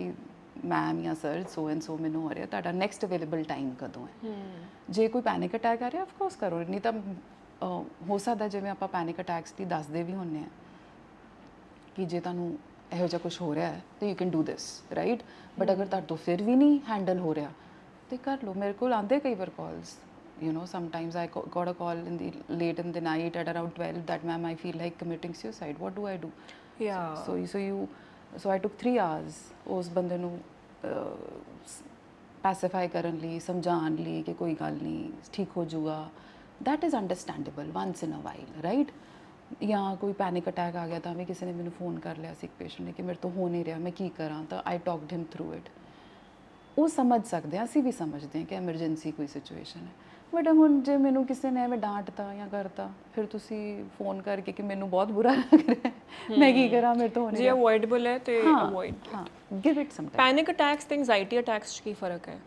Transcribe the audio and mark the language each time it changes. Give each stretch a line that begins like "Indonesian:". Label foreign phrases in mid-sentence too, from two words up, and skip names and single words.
Punjabi: ਕਿ ਮੈਮ ਜਾਂ ਸਰ
English: so and so
Punjabi: ਮੈਨੂੰ ਹੋ ਰਿਹਾ ਤੁਹਾਡਾ
English: next available time
Punjabi: ਕਦੋਂ ਹੈ ਜੇ ਕੋਈ
English: panic attack
Punjabi: ਆ ਰਿਹਾ
English: of course
Punjabi: ਕਰੋ ਨਹੀਂ ਤਾਂ ਹੋ ਸਕਦਾ ਜਿਵੇਂ ਆਪਾਂ
English: panic attacks
Punjabi: ਦੀ ਦੱਸਦੇ ਵੀ ਹੁੰਦੇ ਆ ਕਿ ਜੇ ਤੁਹਾਨੂੰ ਇਹੋ ਜਿਹਾ ਕੁਝ ਹੋ ਰਿਹਾ ਹੈ ਤਾਂ
English: you can do this right but
Punjabi: ਅਗਰ ਤੁਹਾਡੇ ਤੋਂ ਫਿਰ ਵੀ ਨਹੀਂ ਹੈਂਡਲ ਹੋ ਰਿਹਾ ਤੇ ਕਰ ਲਓ ਮੇਰੇ ਕੋਲ ਆਉਂਦੇ ਕਈ ਵਾਰ ਕਾਲਸ
English: you know sometimes I got a call in the late in the night at around 12 that ma'am I feel like committing suicide what do I do so I took 3 hours
Punjabi: ਉਸ ਬੰਦੇ ਨੂੰ ਪੈਸੀਫਾਈ ਕਰਨ ਲਈ ਸਮਝਾਉਣ ਲਈ ਕਿ ਕੋਈ ਗੱਲ ਨਹੀਂ ਠੀਕ ਹੋ ਜਾਊਗਾ
English: that is understandable once in a while right
Punjabi: ਜਾਂ ਕੋਈ
English: panic attack
Punjabi: ਆ ਗਿਆ ਤਾਂ ਵੀ ਕਿਸੇ ਨੇ ਮੈਨੂੰ ਫੋਨ ਕਰ ਲਿਆ ਸੀ ਇੱਕ ਪੇਸ਼ੈਂਟ ਨੇ ਕਿ ਮੇਰੇ ਤੋਂ ਹੋ ਨਹੀਂ ਰਿਹਾ ਮੈਂ ਕੀ ਕਰਾਂ ਤਾਂ
English: I talked him through it
Punjabi: ਉਹ ਸਮਝ ਸਕਦੇ ਆ ਅਸੀਂ ਵੀ ਸਮਝਦੇ ਹਾਂ ਕਿ ਐਮਰਜੈਂਸੀ ਕੋਈ ਸਿਚੁਏਸ਼ਨ ਹੈ ਬਟ ਹੁਣ ਜੇ ਮੈਨੂੰ ਕਿਸੇ ਨੇ ਐਵੇਂ ਡਾਂਟਤਾ ਜਾਂ ਕਰਤਾ ਫਿਰ ਤੁਸੀਂ ਫੋਨ ਕਰਕੇ ਕਿ ਮੈਨੂੰ ਬਹੁਤ ਬੁਰਾ ਲੱਗ ਰਿਹਾ ਮੈਂ ਕੀ ਕਰਾਂ ਮੇਰੇ ਤੋਂ ਨਹੀਂ ਜੇ ਅਵੋਇਡੇਬਲ ਹੈ ਤੇ ਅਵੋਇਡ
English: ਹਾਂ give it some time panic attacks
Punjabi: ਤੇ
English: anxiety attacks
Punjabi: 'ਚ ਕੀ ਫਰਕ ਹੈ